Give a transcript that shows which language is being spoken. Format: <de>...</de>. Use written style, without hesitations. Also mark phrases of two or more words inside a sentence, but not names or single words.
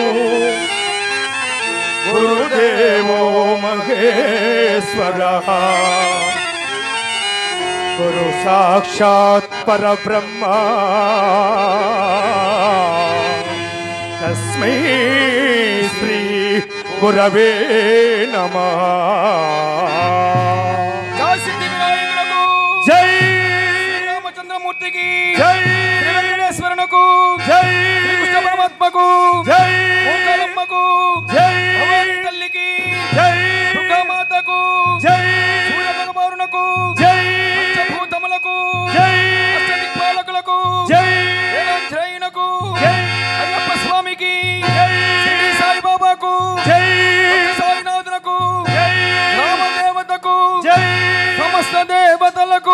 <sa>गुरुदेवो महेश्वरः गुरु साक्षात् परब्रह्मा तस्मै श्री गुरवे नमः।</sa> <te>జయ సిద్ధి వినాయకునకు जय रामचंद्रमूर्तिकी जय वेंकटेश्वरनकु जय కృష్ణ పరమాత్మకు जय మూకాలమ్మకు जय భవానీ తల్లికి जय దుర్గామాతకు जय సూర్య భగవానునకు जय పంచభూతములకు जय అష్టదిక్పాలకులకు जय వేదాంధ్రయునకు जय అయ్యప్ప స్వామికి जय శ్రీ సాయిబాబాకు जय సాయినాథునకు जय రామదేవతకు जय సమస్త దేవతలకు</te>